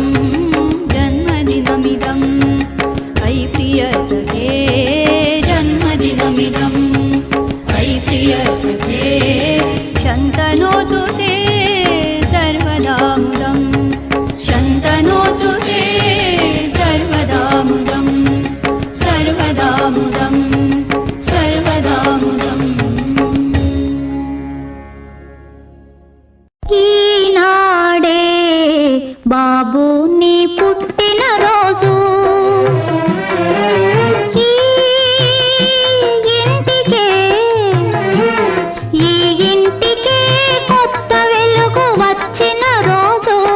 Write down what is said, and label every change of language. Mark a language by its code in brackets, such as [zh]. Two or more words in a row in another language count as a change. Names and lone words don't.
[sa] जन्मदिनमिदं मयि प्रिय सखे जन्मदिनमिदं मयि प्रिय सखे शन्तनोतु ते सर्वदा मुदं शन्तनोतु ते सर्वदा मुदं सर्वदा मुदं सर्वदा मुदम् [te] ఈనాడే బాబు నీ పుట్టిన రోజు ఈ ఇంటికే కొత్త వెలుగు వచ్చిన రోజు